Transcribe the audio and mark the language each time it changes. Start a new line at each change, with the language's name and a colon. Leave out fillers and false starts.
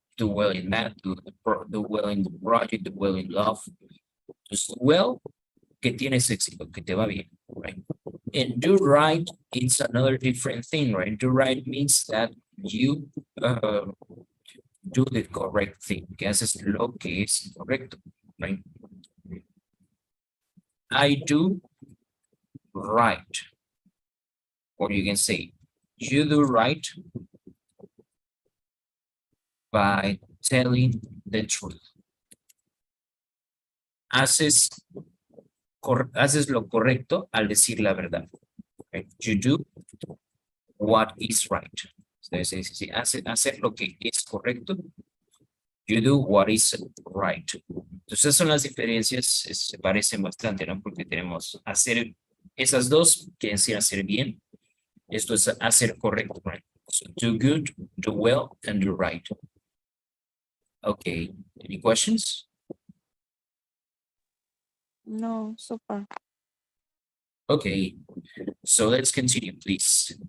English: Do well in that, do well in the project, do well in love. Just well,
Spanish: que tienes éxito, que te va bien, right?
English: And do right, it's another different thing, right? Do right means that you do the correct thing,
Spanish: que haces lo que es correcto,
English: right? I do right. Or you can say, you do right by telling the truth.
Spanish: Haces lo correcto al decir la verdad. right?
English: You do what is right.
Spanish: Entonces, si hacer lo que es correcto,
English: you do what is right.
Spanish: Entonces son las diferencias, se parecen bastante, ¿no? Porque tenemos hacer esas dos, que decir hacer bien. Esto es hacer correcto, right?
English: So do good, do well, and do right. Okay, any questions? No, super. Okay, so let's continue, please.